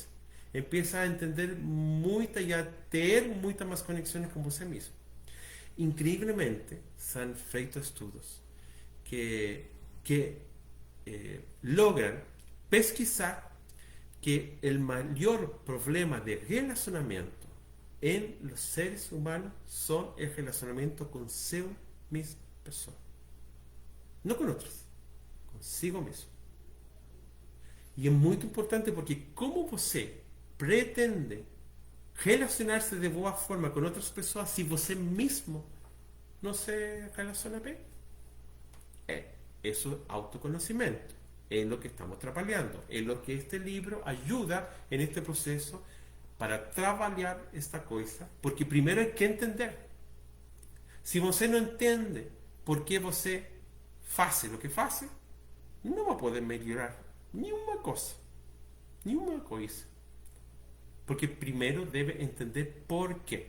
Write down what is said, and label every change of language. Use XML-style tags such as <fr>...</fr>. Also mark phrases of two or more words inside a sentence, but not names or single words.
<pt>Empieza a entender muita e a ter muita mais conexões com você mesmo. Incrivelmente, são feitos estudos que logran pesquisar que o maior problema de relacionamento em</pt> <es>los seres humanos son el relacionamiento consigo misma persona. No con otros,</es> <pt>consigo mesmo. E é muito importante porque como você pretende relacionar-se de boa forma com outras pessoas se você mesmo não se relaciona bem?</pt> <es>Eso es autoconocimiento. Es lo que estamos trabajando. Es lo que este libro ayuda en este proceso para</es> <pt>trabalhar esta coisa,</pt> <es>porque primeiro hay que entender.</es> <pt>Se você não entende por que você faz o que faz, não vai poder melhorar nenhuma coisa. Nenhuma coisa. Porque primeiro deve entender por quê.</pt>